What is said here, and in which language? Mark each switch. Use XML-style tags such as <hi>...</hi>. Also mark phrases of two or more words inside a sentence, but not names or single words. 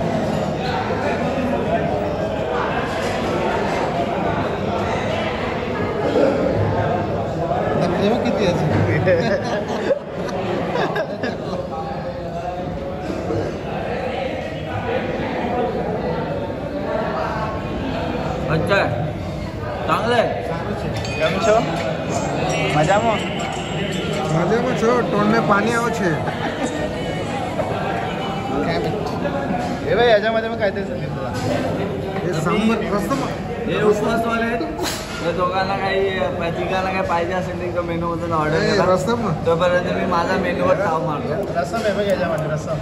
<mr>किती अच्छा चांगलं आहे</mr> <gu>કેમ છો મજામાં મજામાં છો ટોળને પાણી આવે છે</gu> <mr>हे भाई याच्यामध्ये मग काहीतरी सांगितलं हे सांबर रस्सम हे उपवासवाले तर दोघांना काही तिघांना काही पाहिजे असेल तर एकदम मेनूमधून ऑर्डर करा रस्सम तोपर्यंत मी माझा मेनूवर ताव मारतो रस्सम आहे बघ याच्यामध्ये रस्सम</mr>